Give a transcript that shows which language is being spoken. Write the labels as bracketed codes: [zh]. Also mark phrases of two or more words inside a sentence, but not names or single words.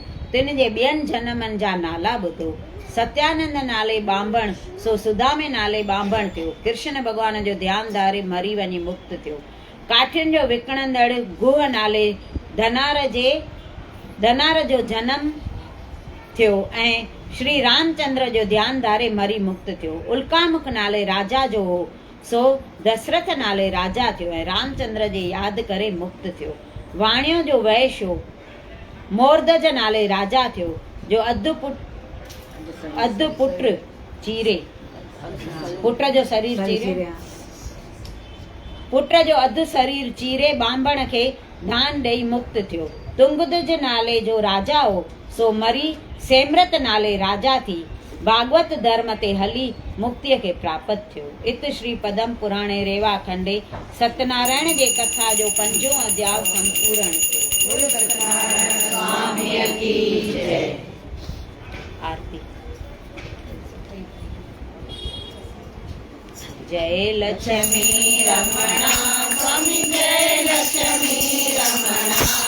[sd] तिन जे ॿियनि जनमनि जा नाला ॿुधो। सत्यानंद नाले बांभण सो सुदामे नाले बांभण थियो। कृष्ण भॻवान जो ध्यानु धारे मरी वञी मुक्त थियो। काठियुनि जो विकिणंदड़ गुह नाले धनार जो जनम थियो ऐं श्री रामचंद्र जो ध्यानु धारे मरी मुक्त थियो। उल्कामुख नाले राजा जो हो, सो दशरथ नाले राजा थियो ऐं रामचंद्र जे यादि करे मुक्त थियो। वाणियो जो वैश्य हो, मोरदज नाले राजा थियो, जो अधु पुट चीरे, पुट जो शरीर चीरे, पुट जो अधु शरीर चीरे बांभण खे दान ॾेई मुक्त थियो। तुंगदुज नाले जो राजा हो, सो मरी सेमरत नाले राजा थी भागवत धर्म ते हली मुक्तिअ खे प्राप्त थियो। इत श्री पदम पुराणे रेवा खंडे सत्यनारायण जे कथा जो 5 अध्याय संपूर्ण थियो। सत्यनारायण स्वामीअ की जय। आरती। [hi] जय लक्ष्मी रमणा स्वामी, जय लक्ष्मी रमणा।